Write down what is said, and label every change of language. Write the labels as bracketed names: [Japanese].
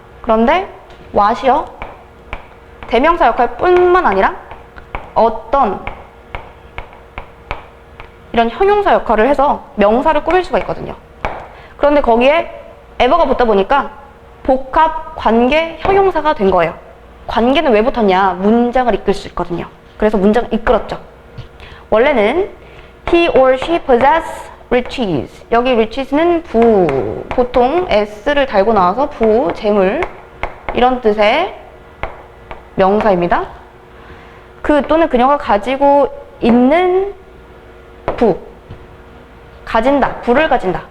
[Korean] 그런데 what이요? 대명사 역할뿐만 아니라 어떤 이런 형용사 역할을 해서 명사를 꾸밀 수가 있거든요. 그런데 거기에 ever가 붙다 보니까 복합, 관계, 형용사가 된 거예요. 관계는 왜 붙었냐? 문장을 이끌 수 있거든요. 그래서 문장을 이끌었죠. 원래는 [English] he or she possess riches. [Korean] 여기 riches는 보통 s를 달고 나와서 재물 이런 뜻의 명사입니다. 그 또는 그녀가 가지고 있는 가진다, 부를 가진다.